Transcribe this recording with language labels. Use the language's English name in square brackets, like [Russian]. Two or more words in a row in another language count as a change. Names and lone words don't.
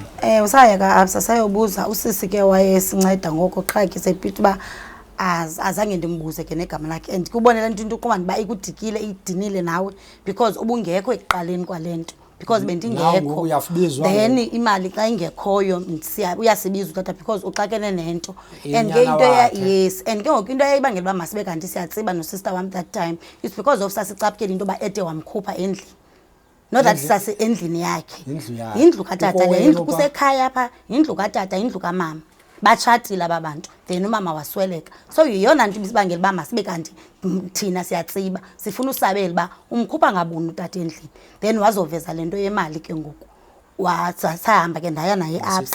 [Xhosa] usaya ka-absa sayobuza usisi ke wayesinceda ngoko qha ke sephithi uba azange ndimbuze ke negama lakhe and kubonela into uqoba ndiba ikudikile idinile nawe because ubungekho ekuqaleni kwale nto because bendingekho then imali xa ingekhoyo uyasibiza utata because uxakene nento and ke into [English] yes and [Xhosa] ke ngoku into eyayibangela uba masibe kanti siyatsiba no-sister wam [English] that time is because of [Xhosa] sasicaphukela into yoba ede wamkhupha endlini [English] not that [Xhosa] sase endlini yakhe yindlu katata le yindlu kusekhaya apha yindlu katata yindlu kamama batshatile ababantu then umama wasweleka so yiyona nto ibisibangela uba masibe kanti thina siyatsiba sifuna usabela uba umkhupha ngabuni utata endlini then wazoveza le nto yemali ke ngoku sahamba ke ndaya naye absa